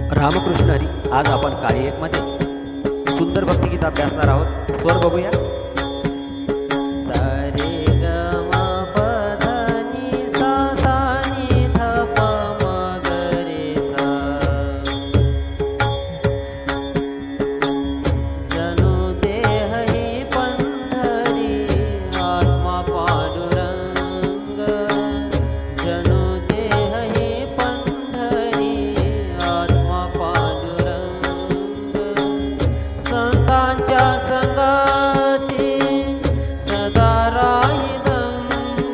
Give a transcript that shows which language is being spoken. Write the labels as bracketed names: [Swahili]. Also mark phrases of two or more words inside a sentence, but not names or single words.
[Marathi] रामकृष्ण हरी. आज आपण काळी एक मध्ये सुंदर भक्तिगीत अभ्यासणार आहोत. स्वर बघूया. सा रे ग म प ध नि सा सा नि ध प म ग रे सा. जनु देह ही पंढरी आत्मा पांडुरंग. जनु देह ही पंढरी आत्मा पांडुरंग. संतांच्या संगती सदा राहिदंग.